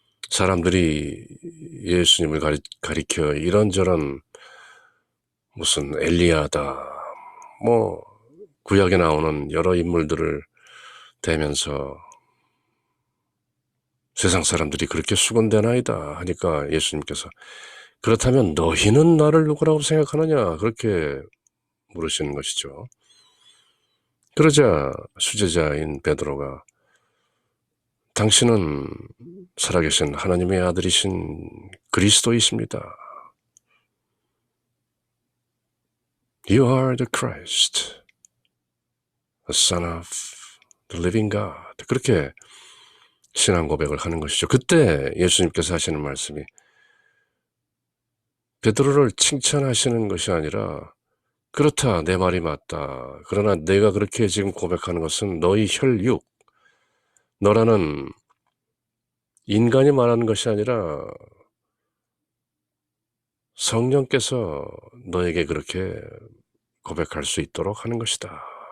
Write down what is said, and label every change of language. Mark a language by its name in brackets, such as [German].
[Korean] 사람들이 예수님을 가리켜 이런저런 무슨 엘리야다, 뭐 구약에 나오는 여러 인물들을 대면서 세상 사람들이 그렇게 수군대나이다 하니까 예수님께서 그렇다면 너희는 나를 누구라고 생각하느냐 그렇게 물으시는 것이죠. 그러자 수제자인 베드로가 당신은 살아계신 하나님의 아들이신 그리스도이십니다. [English] You are the Christ, the Son of the living God. [Korean] 그렇게 신앙 고백을 하는 것이죠. 그때 예수님께서 하시는 말씀이 베드로를 칭찬하시는 것이 아니라 그렇다, 내 말이 맞다. 그러나 내가 그렇게 지금 고백하는 것은 너희 혈육, 너라는 인간이 말하는 것이 아니라 성령께서 너에게 그렇게 고백할 수 있도록 하는 것이다.